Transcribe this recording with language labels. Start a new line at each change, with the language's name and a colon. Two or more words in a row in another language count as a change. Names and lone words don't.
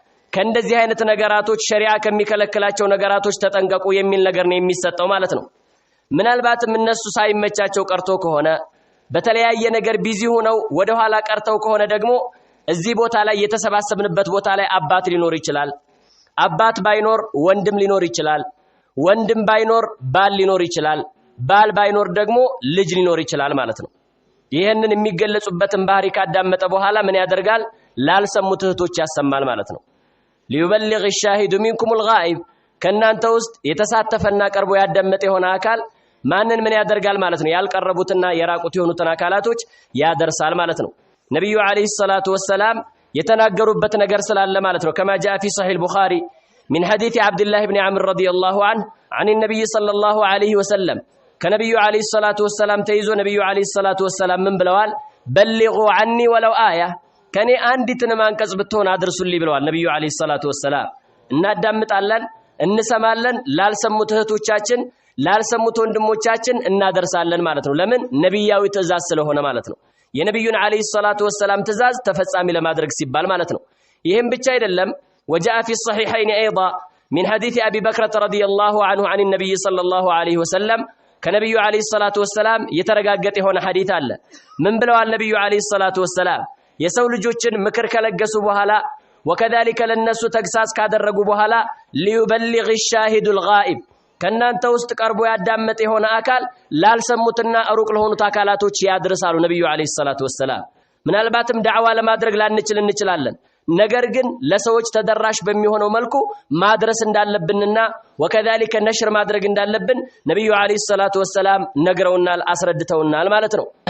Amharic: ከእንደዚህ አይነት ነገራቶች ሸሪዓ ከሚከለክላቸው ነገራቶች ተጠንቀቁ የሚል ነገር ነው የሚሰጠው ማለት ነው። ምናልባትም እነሱ ሳይመቻቸው ቀርቶ ከሆነ በተለያየ ነገር ቢዚ ሆነው ወደ ኋላ ቀርተው ከሆነ ደግሞ እዚህ ቦታ ላይ የተሰባሰብንበት ቦታ ላይ አባት ሊኖር ይችላል። አባት ባይኖር ወንድም ሊኖር ይችላል። ወንድም ባይኖር ባል ሊኖር ይችላል። ባል ባይኖር ደግሞ ልጅ ሊኖር ይችላል ማለት ነው። ይሄንን የሚገለጹበትን ባህሪ ካዳመጠ በኋላ ምን ያደርጋል? ላልሰሙት እህቶች ያሰማል ማለት ነው።
Arabic: ليبلغ الشاهد منكم الغائب
Amharic: ከናንተ ውስጥ የተሳተፈና ቀርቦ ያዳመጠ የሆነ አካል ማንን ምን ያደርጋል ማለት ነው? ያልቀረቡትና የራቁት የሆኑትን አካላቶች ያደርሳል ማለት ነው። ነብዩ
Arabic: عليه الصلاة والسلام
Amharic: የተናገሩበት ነገር ስላለ ማለት ነው።
Arabic: كما جاء في صحيح البخاري من حديث عبد الله بن عمرو رضي الله عنه عن النبي صلى الله عليه وسلم
Amharic: ከነብዩ
Arabic: عليه الصلاة والسلام
Amharic: ተይዞ ነብዩ
Arabic: عليه الصلاة والسلام
Amharic: ምን ብለዋል?
Arabic: بلغوا عني ولو آية
Amharic: ከኔ አንዲትን አንቀጽ ብትሆን አድርሱልኝ ብለዋል ነብዩ
Arabic: عليه الصلاة والسلام።
Amharic: እናዳምጣለን፣ እንሰማለን፣ ላልሰሙት እህቶቻችን ላልሰሙት ወንድሞቻችን እናደርሳለን ማለት ነው። ለምን? ነብያዊ ትእዛዝ ስለሆነ ማለት ነው። የነብዩን
Arabic: عليه الصلاة والسلام
Amharic: ትእዛዝ ተፈጻሚ ለማድረግ ሲባል ማለት ነው። ይሄም ብቻ አይደለም።
Arabic: وجاء في الصحيحين ايضا من حديث ابي بكر رضي الله عنه عن النبي صلى الله عليه وسلم
Amharic: ከነብዩ
Arabic: عليه الصلاة والسلام
Amharic: የተረጋገጠ የሆነ ሐዲስ አለ። ምን ብለዋል ነብዩ
Arabic: عليه الصلاة والسلام?
Amharic: የሰው ልጆችን ምክር ከለገሱ በኋላ وكذلك ለነሱ ተግሳጽ ካደረጉ በኋላ
Arabic: ليبلغ الشاهد الغائب
Amharic: ከናንተ ውስጥ ቀርቦ ያዳመጠ የሆነ አካል ላልሰሙትና ሩቅ ለሆኑት አካላቶች ያድርሳሉ ነብዩ
Arabic: عليه الصلاة والسلام።
Amharic: ምናልባትም ዳዕዋ ለማድረግ ላንችል እንችላለን። ነገር ግን ለሰዎች ተደራሽ በሚሆነው መልኩ ማድረስ እንዳለብንና وكذلك ነሽር ማድረግ እንዳለብን ነብዩ
Arabic: عليه الصلاة والسلام
Amharic: ነግረውናል፣ አስረድተውናል ማለት ነው።